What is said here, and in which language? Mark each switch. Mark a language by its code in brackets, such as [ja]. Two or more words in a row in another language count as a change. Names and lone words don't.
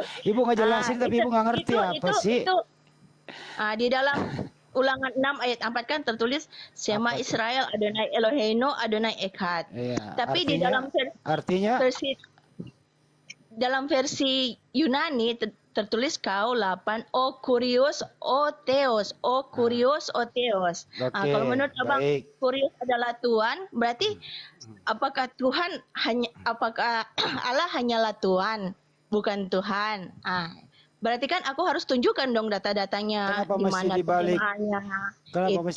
[id] Ibu nggak jelasin tapi Ibu nggak ngerti apa sih? Di dalam Ulangan 6 ayat 4 kan tertulis Shema Apa? [he] ישראל אדני אלהינו אדני אחד. [id] Iya. Tapi di Artinya dalam versi Yunani tertulis kau 8 [el] ο κύριος ο θεός, ο κύριος ο θεός. [id] Oke, Kalau menurut abang baik. kurios adalah Tuhan, berarti apakah Allah hanyalah Tuhan, bukan Tuhan? Berarti kan aku harus tunjukkan dong data-datanya Kenapa di mesti mana dibalik? terjemahannya. Kenapa mesti